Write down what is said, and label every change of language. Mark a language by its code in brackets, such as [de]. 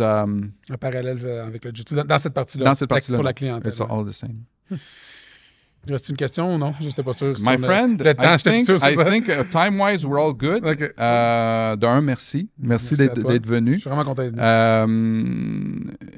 [fr] un parallèle avec le jiu-jitsu dans cette partie-là. Dans cette partie-là. Pour la clientèle. [en] It's all the same. [fr] Reste une question ou non? Je n'étais pas sûr. [en] My friend, I think time-wise, we're all good. Okay. [fr] D'un, merci. Merci d'être venu. Je suis vraiment content d'être venu.